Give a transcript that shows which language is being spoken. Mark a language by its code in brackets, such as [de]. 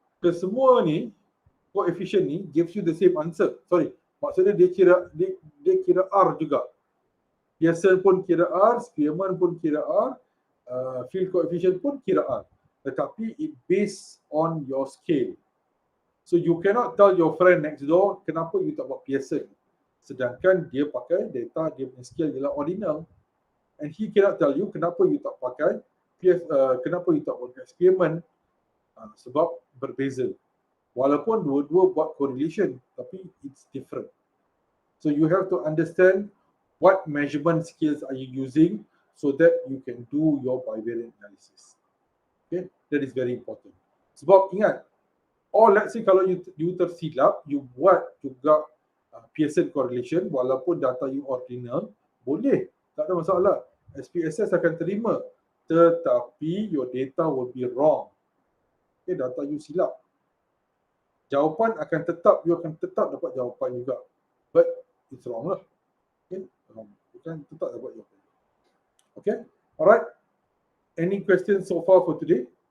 [ms] Semua ni coefficient ni [en] gives you the same answer. [ms] Sorry, maksudnya dia kira R juga. Pearson pun kira R, Spearman pun kira R, field coefficient pun kira R. Tetapi [en] it based on your scale. So you cannot tell your friend next door [ms] kenapa you tak buat Pearson. Sedangkan dia pakai data, dia punya scale ialah ordinal. And he cannot tell you kenapa you tak pakai kenapa you tak pakai Spearman. Sebab berbeza. Walaupun dua-dua buat correlation, tapi [en] it's different. So you have to understand what measurement skills are you using so that you can do your bivariate analysis. Okay, that is very important. [ms] Sebab ingat, let's say kalau you tersilap, you buat juga Pearson correlation, walaupun data you ordinal, boleh, tak ada masalah. SPSS akan terima, tetapi [en] your data will be wrong. [ms] Okay, data you silap. [en] Jawapan akan tetap, you akan tetap dapat jawapan juga. But it's wrong lah. [ms] Okay, bukan tetap dapat jawapan. Okay, alright. [en] Any questions so far for today?